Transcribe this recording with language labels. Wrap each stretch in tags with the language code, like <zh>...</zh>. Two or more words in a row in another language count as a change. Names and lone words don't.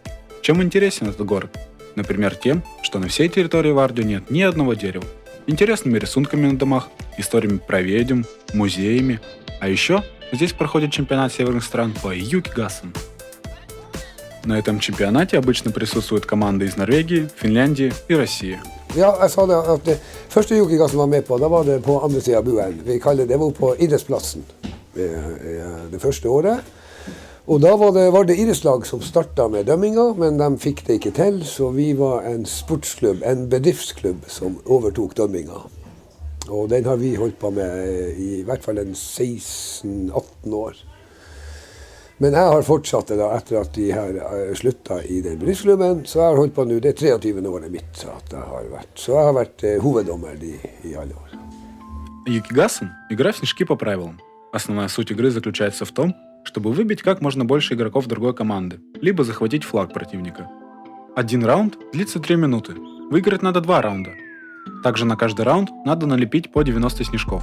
<ru>Чем интересен этот город? Например, тем, что на всей территории Вардю нет ни одного дерева, интересными рисунками на домах, историями про ведьм, музеями. А еще здесь проходит чемпионат северных стран по Юкигассен. На этом чемпионате обычно присутствуют команды из Норвегии, Финляндии и России.</ru> <no>Ja, jeg sa det at det første Jukigassen var med på, da var det på andre siden av buen. Vi kaller det var på idrettsplassen det første året. Og da var det idrettslag som startet med dømminga, men de fikk det ikke til, så vi var en sportsklubb, en bedriftsklubb som overtok dømminga. Og den har vi holdt på med i hvert fall en 16-18 år. Men jeg har fortsatt det da, etter at de her sluttet i den bedriftsklubben, så jeg har holdt på nå, det 23. året mitt at jeg har vært. Så jeg har vært hoveddommer i alle år.</no> <ru>Юкигассен – игра в снежки по правилам. Основная суть игры заключается в том, чтобы выбить как можно больше игроков другой команды, либо захватить флаг противника. Один раунд длится 3 минуты. Выиграть надо 2 раунда. Также на каждый раунд надо налепить по 90 снежков.</ru>